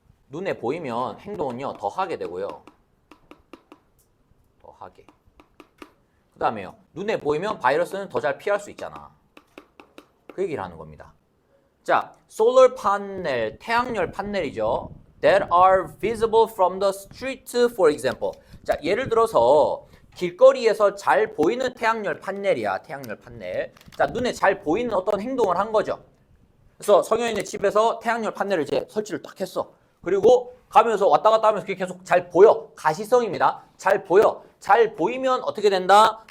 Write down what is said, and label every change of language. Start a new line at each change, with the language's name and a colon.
Korean: 눈에 보이면 행동은요, 더 하게 되고요. 더 하게. 그 다음에요. 눈에 보이면 바이러스는 더 잘 피할 수 있잖아. 그 얘기를 하는 겁니다. 자, solar panel, 태양열 판넬이죠.
English: That are visible from the street, for example.
Korean: 자, 예를 들어서 길거리에서 잘 보이는 태양열 판넬이야. 태양열 판넬. 자, 눈에 잘 보이는 어떤 행동을 한 거죠. 그래서 성현이네 집에서 태양열 판넬을 이제 설치를 딱 했어. 그리고 가면서 왔다 갔다 하면서 그게 계속 잘 보여. 가시성입니다. 잘 보여. 잘 보이면 어떻게 된다?